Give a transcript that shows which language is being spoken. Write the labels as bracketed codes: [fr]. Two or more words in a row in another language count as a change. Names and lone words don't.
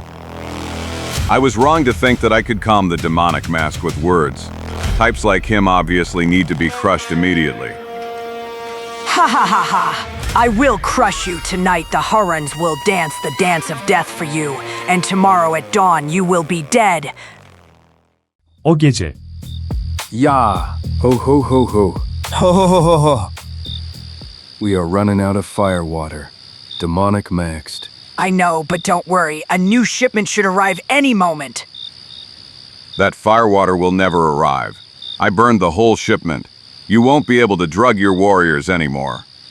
[en] I was wrong to think that I could calm the demonic mask with words. Types like him obviously need to be crushed immediately. I will crush you tonight. The Hurons will dance the dance of death for you, and tomorrow at dawn you will be dead. [tr] O gece, [en] Ya! Ho ho ho ho. Ho ho ho ho ho. We are running out of fire water. Demonic maxed. I know, but don't worry. A new shipment should arrive any moment. That firewater will never arrive. I burned the whole shipment. You won't be able to drug your warriors anymore.